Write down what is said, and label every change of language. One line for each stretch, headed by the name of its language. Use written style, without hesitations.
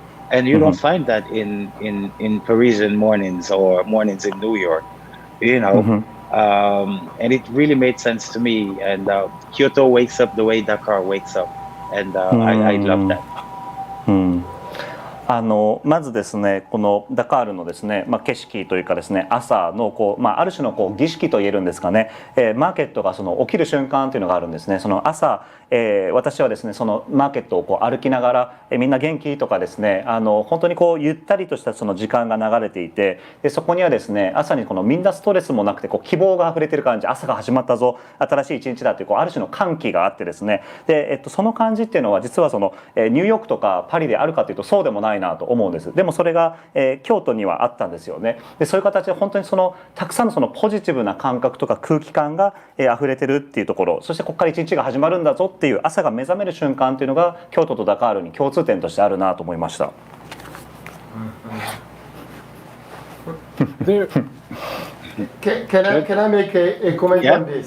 English: And you don't find that in Parisian mornings or mornings in New York. You know, and it really made sense to me. And Kyoto wakes up the way Dakar wakes up, and I love that.
Japanese: まずですねこのダカールのですね、景色というかですね朝のこう、ある種のこう儀式と言えるんですかね、マーケットがその起きる瞬間というのがあるんですね。その朝、私はですねそのマーケットをこう歩きながら、みんな元気とかですね本当にこうゆったりとしたその時間が流れていて、でそこにはですね朝にこのみんなストレスもなくてこう希望があふれてる感じ、朝が始まったぞ新しい一日だというこうある種の歓喜があってですね、で、その感じっていうのは実はその、ニューヨークとかパリであるかというとそうでもないなと思うんです。でもそれが、京都にはあったんですよね。でそういう形で本当にそのたくさんのそのポジティブな感覚とか空気感が、溢れてるっていうところ、そしてここから一日が始まるんだぞっていう朝が目覚める瞬間っていうのが京都とダカールに共通点としてあるなと思いました。
English: Can I make a comment on this?